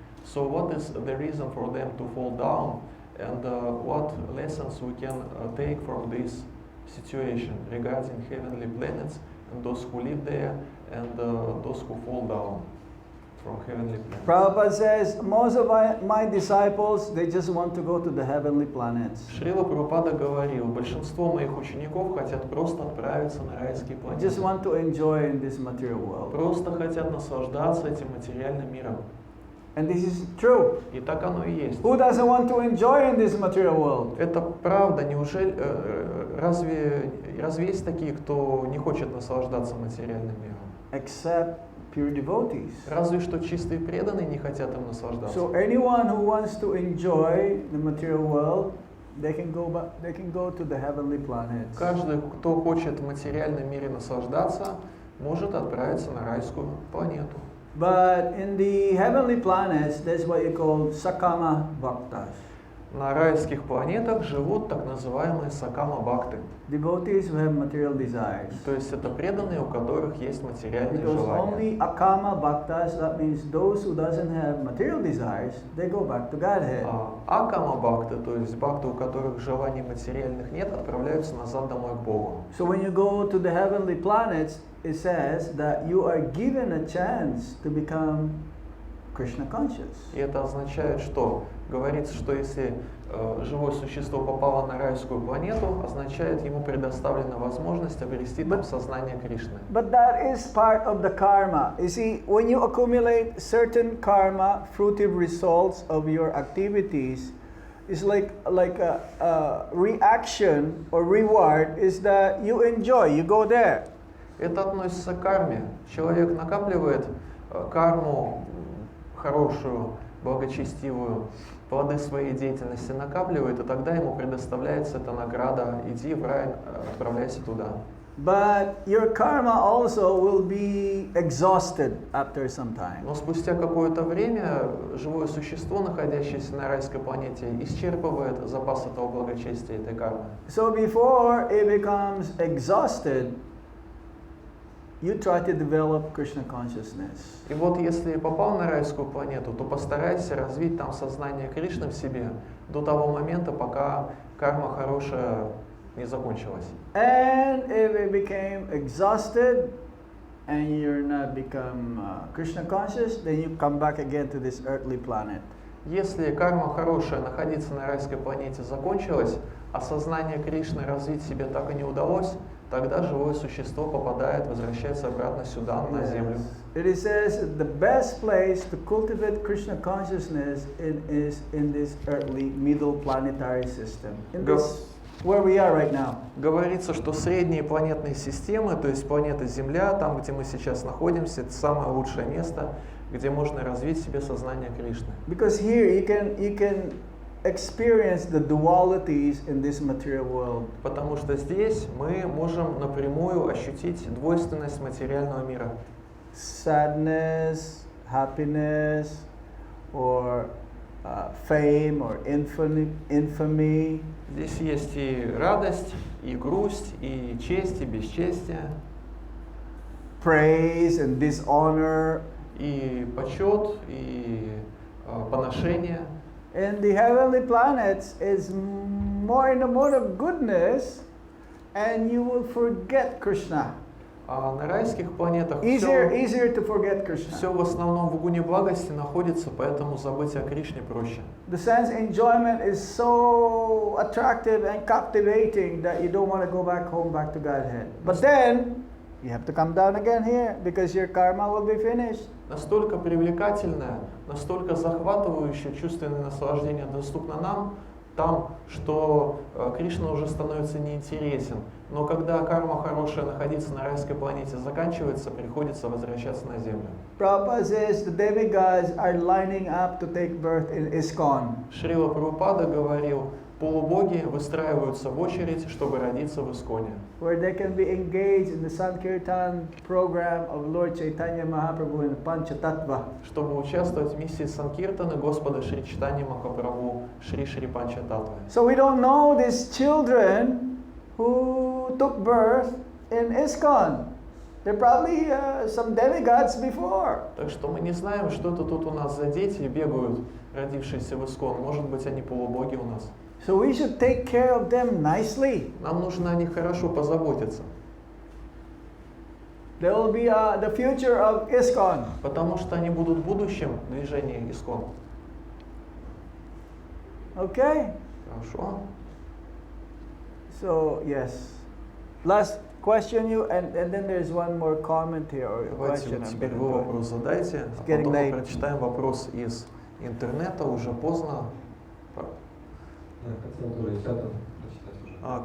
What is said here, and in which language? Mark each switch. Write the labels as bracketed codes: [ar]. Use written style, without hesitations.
[en] So what is the reason for them to fall down, and what lessons we can take from this situation regarding heavenly planets and those who live there and those who fall down from heavenly planets? Prabhupada says, most of my disciples, they just want to go to the heavenly planets. [ru] Шрила Прабхупада говорил, большинство моих учеников хотят просто отправиться на райские планеты. [en] Just want to enjoy in this material world. [ru] Просто хотят наслаждаться этим материальным миром. [en] And this is true. [ru] И так оно и есть. [en] Who doesn't want to enjoy in this material world? [ru] Это правда. Неужели, разве есть такие, кто не хочет наслаждаться материальным миром? [en] Except pure devotees. [ru] Разве что чистые преданные не хотят им наслаждаться. [en] So anyone who wants to enjoy the material world, they can go to the heavenly planets. [ru] Каждый, кто хочет в материальном мире наслаждаться, может отправиться на райскую планету. [en] But in the heavenly planets, there's what you call Sakama Bhaktas. [ru] На райских планетах живут так называемые сакама-бхакты. [en] Devotees who have material desires. [ru] То есть это преданные, у которых есть материальные [en] Because [ru] желания. [en] only Akama Bhaktas, that means those who doesn't have material desires, they go back to Godhead. [ru] Акама-бхакты, то есть бхакты, у которых желаний материальных нет, отправляются назад домой к Богу. [en] So when you go to the heavenly planets, it says that you are given a chance to become Krishna conscious. [ru] И это означает, что говорится, что если живое существо попало на райскую планету, означает, ему предоставлена возможность обрести там сознание Кришны. [en] But that is part of the karma. You see, when you accumulate certain karma, fruitive results of your activities, it's like a reaction or reward is that you enjoy, you go there. [ru] Это относится к карме. Человек накапливает карму хорошую, благочестивую, плоды своей деятельности накапливает, и тогда ему предоставляется эта награда: иди в рай, отправляйся туда. [en] But your karma also will be exhausted after some time. [ru] Но спустя какое-то время живое существо, находящееся на райской планете, исчерпывает запас этого благочестия, этой кармы. [en] So before it becomes exhausted, you try to develop Krishna consciousness. [ru] И вот если попал на райскую планету, то постарайся развить там сознание Кришны в себе до того момента, пока карма хорошая не закончилась. [en] And if it became exhausted and you're not become Krishna conscious, then you come back again to this earthly planet. [ru] Если карма хорошая, находиться на райской планете, закончилась, а сознание Кришны развить себе так и не удалось, тогда живое существо попадает, возвращается обратно сюда, на землю. [en] It says the best place to cultivate Krishna consciousness is in this earthly middle planetary system. In this, where we are right now. [ru] Говорится, что средние планетные системы, то есть планета Земля, там, где мы сейчас находимся, это самое лучшее место, где можно развить в себе сознание Кришны. [en] Because here you can experience the dualities in this material world. [ru] Потому что здесь мы можем напрямую ощутить двойственность материального мира. [en] Sadness, happiness, or fame, or infamy. [ru] Здесь есть и радость, и грусть, и честь, и бесчестие. [en] Praise and dishonor. [ru] И почет, и поношение. [en] In the heavenly planets is more in the mode of goodness, and you will forget Krishna. [ru] А на райских планетах [en] Easier to forget Krishna. [ru] все в основном в гуне благости находится, поэтому забыть о Кришне проще. [en] The sense enjoyment is so attractive and captivating that you don't want to go back home, back to Godhead. But then you have to come down again here because your karma will be finished. [ru] Настолько привлекательное, настолько захватывающее чувственное наслаждение доступно нам, там, что Кришна уже становится неинтересен. Но когда карма хорошая находиться на райской планете заканчивается, приходится возвращаться на Землю. [en] Prabhupada says the demigods are lining up to take birth in ISKCON. [ru] Шрила Прабхупада говорил, полубоги выстраиваются в очередь, чтобы родиться в Исконе. [en] Where they can be engaged in the Sankirtan program of Lord Chaitanya Mahaprabhu in Panchatattva. [ru] Чтобы участвовать в миссии Санкиртаны Господа Шри Чайтаньи Махапрабху Шри Шри Панчататтвы. [en] So we don't know these children who took birth in ISKCON. They're probably some demigods before. [ru] Так что мы не знаем, что это тут у нас за дети бегают, родившиеся в Искон. Может быть, они полубоги у нас. [en] So we should take care of them nicely. [ru] Нам нужно о них хорошо позаботиться. [en] They will be the future of ISKCON. [ru] Потому что они будут будущим движения Искон. [en] Okay? [ru] Хорошо. [en] So, yes. Last question you, and then there's one more comment here, or a [ru] Давайте [en] question. [ru] вот [en] I'm [ru] теперь [en] gonna [ru] вы [en] do it. [ru] вопрос задайте, а [en] getting [ru] потом мы [en] late. [ru] прочитаем вопрос из интернета, уже поздно. Я хотел тоже из чата прочитать уже.